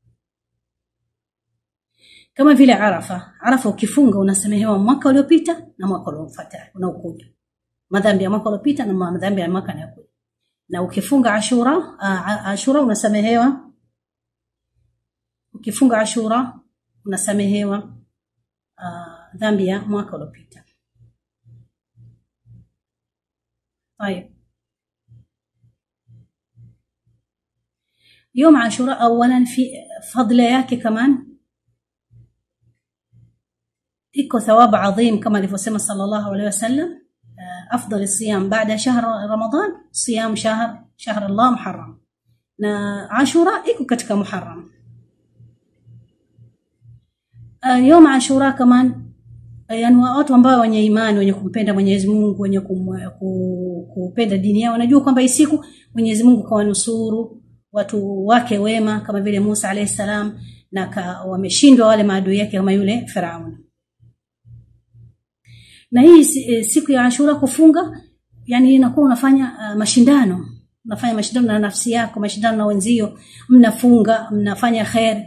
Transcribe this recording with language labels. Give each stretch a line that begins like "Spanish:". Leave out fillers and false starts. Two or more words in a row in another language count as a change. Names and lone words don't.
Swahili: Kama vile Arafa ukifunga unasamehewa mwaka uliopita na mwaka uliofuata unaokuja, madhambi ya mwaka uliopita na madhambi ya mwaka unaokuja. Na ukifunga Ashura unasamehewa, ukifunga Ashura unasamehewa dhambi ya mwaka uliopita.
Arabic: طيب, يوم عاشوراء اولا في فضله yake كمان iko ثواب عظيم كما alivyosema صلى الله عليه وسلم أفضل الصيام بعد شهر رمضان صيام شهر الله محرم.
Swahili: na Ashura iko katika Muharram.
Arabic: يوم عاشوراء كمان
Swahili: yani watu ambao wenye imani, wenye kumpenda Mwenyezi Mungu, wenye kupenda dini yao, wanajua kwamba hii siku Mwenyezi Mungu kawanusuru watu wake wema kama vile Musa
Arabic: عليه السلام,
Swahili: na wameshindwa wale maadui yake kama yule Firaun. Na hii siku ya Ashura kufunga, yani inakuwa unafanya mashindano, na nafsi yako, mashindano na wenzio, mnafunga, mnafanya khair.